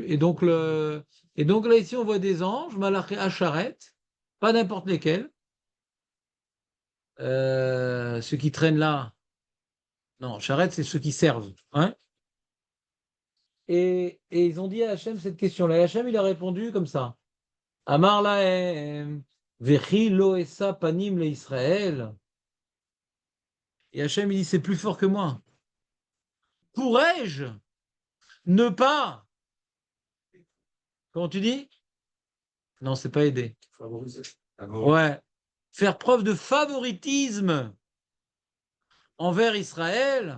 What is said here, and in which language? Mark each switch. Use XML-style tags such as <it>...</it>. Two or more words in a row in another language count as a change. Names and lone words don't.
<fr>Et donc là, ici, on voit des anges,</fr> <he>מלאכי השרת,</he> <fr>pas n'importe lesquels. Ceux qui traînent là. Non, Charet, c'est ceux qui servent. Hein. Et ils ont dit à Hachem cette question-là. Et Hachem, il a répondu comme ça.</fr> <he>אמר להם וכי לא אשא פנים לישראל.</he> <fr>Et Hachem, il dit, c'est plus fort que moi. Pourrais-je ne pas. Comment tu dis? Non, c'est pas aider. Ouais. Faire preuve de favoritisme envers Israël.</fr>